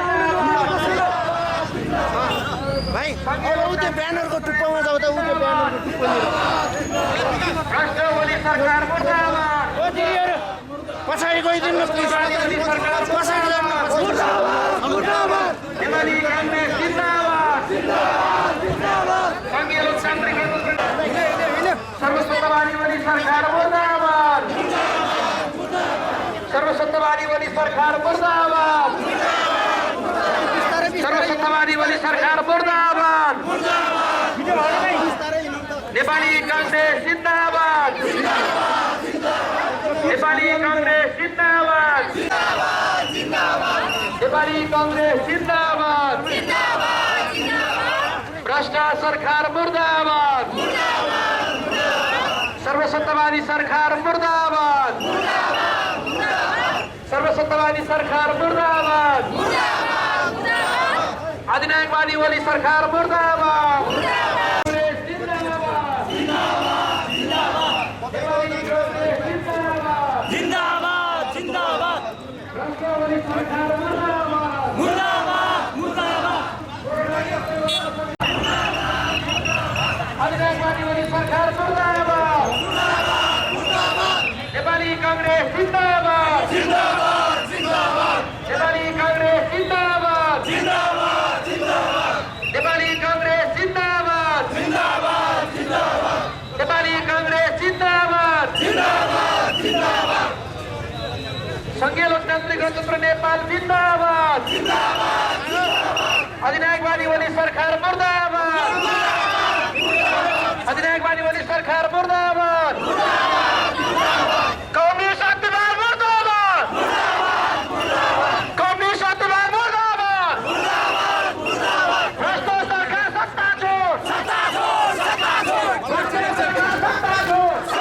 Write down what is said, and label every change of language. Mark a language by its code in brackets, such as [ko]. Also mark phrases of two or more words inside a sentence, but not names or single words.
[ne] भाइ त्यो ब्यानरको टुप्पोमा जाऊ त, उयो ब्यानरको टुप्पोमा राष्ट्रवादी सरकार मुर्दाबाद, पछाडि गइदिनु पछाडि जानु मुर्दाबाद, नेपाली कांग्रेस जिन्दाबाद, संघीय लोकतान्त्रिक सर्वसत्तावादी वाली सरकार मुर्दाबाद, सर्वसत्तावादी वाली सरकार मुर्दाबाद, सर्वसत्तावादी वाली सरकार मुर्दाबाद, नेपाली कांग्रेस जिन्दाबाद, नेपाली कांग्रेस जिन्दाबाद, नेपाली कांग्रेस जिन्दाबाद, भ्रष्ट सरकार मुर्दाबाद, सर्वसत्तावादी सरकार मुर्दाबाद, सर्वसत्तावादी सरकार मुर्दाबाद, अधिनायकवादी ओली सरकार मुर्दाबाद कांग्रेस जिंदाबाद नेपाली कांग्रेस जिंदाबाद जिंदाबाद जिंदाबाद भ्रष्ट ओली सरकार मुर्दाबाद मुर्दाबाद मुर्दाबाद अधिनायकवादी ओली सरकार मुर्दाबाद नेपाली कांग्रेस जिंदाबाद जिंदाबाद जिंदाबाद नेपाली कांग्रेस जिंदाबाद जिंदाबाद जिंदाबाद नेपाली कांग्रेस जिंदाबाद जिंदाबाद जिंदाबाद नेपाली कांग्रेस जिंदाबाद जिंदाबाद जिंदाबाद संघीय लोकतान्त्रिक गणतन्त्र नेपाल जिंदाबाद अधिनायकवादी ओली सरकार मुर्दाबाद अधिनायकवादी ओली सरकार मुर्दाबाद कम्युनिस्ट अत्याचार मुर्दाबाद कम्युनिस्ट अत्याचार मुर्दाबाद भ्रष्ट सरकार सत्ता छोड भ्रष्ट सरकार सत्ता छोड